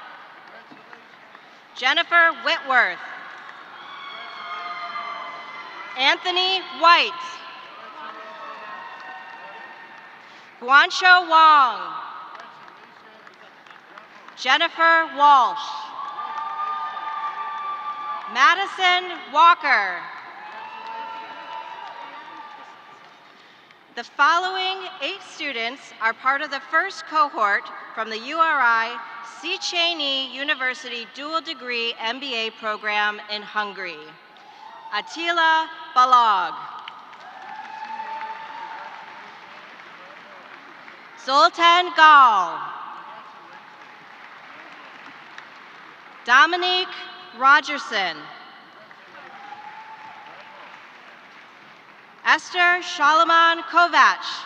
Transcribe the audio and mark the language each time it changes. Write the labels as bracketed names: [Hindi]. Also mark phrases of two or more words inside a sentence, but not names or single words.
[English] Jennifer Whitworth. Anthony White. Guancho Wong. Jennifer Walsh. Madison Walker. The following 8 students are part of the first cohort from the URI Széchenyi University Dual Degree MBA program in Hungary. Attila Balog. Zoltan Gall. Dominique Rogerson. Esther Shalaman Kovac.